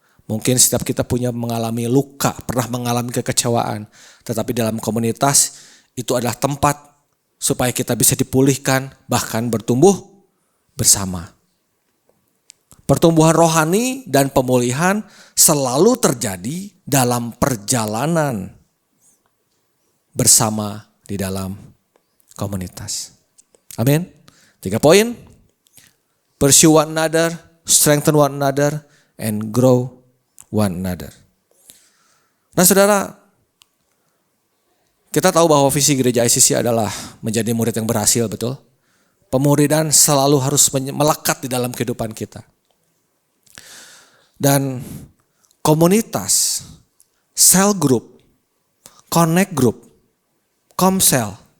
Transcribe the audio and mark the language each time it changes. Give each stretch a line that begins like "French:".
Indonesian: Mungkin setiap kita punya mengalami luka, pernah mengalami kekecewaan, tetapi dalam komunitas itu adalah tempat supaya kita bisa dipulihkan bahkan bertumbuh bersama. Pertumbuhan rohani dan pemulihan selalu terjadi dalam perjalanan bersama di dalam komunitas. Amin. 3 poin.
English: Pursue one another, strengthen one another, and grow one another.
Indonesian: Nah saudara, kita tahu bahwa visi gereja ICC adalah menjadi murid yang berhasil, betul? Pemuridan selalu harus melekat di dalam kehidupan kita. dan komunitas, cell group, connect group, komsel.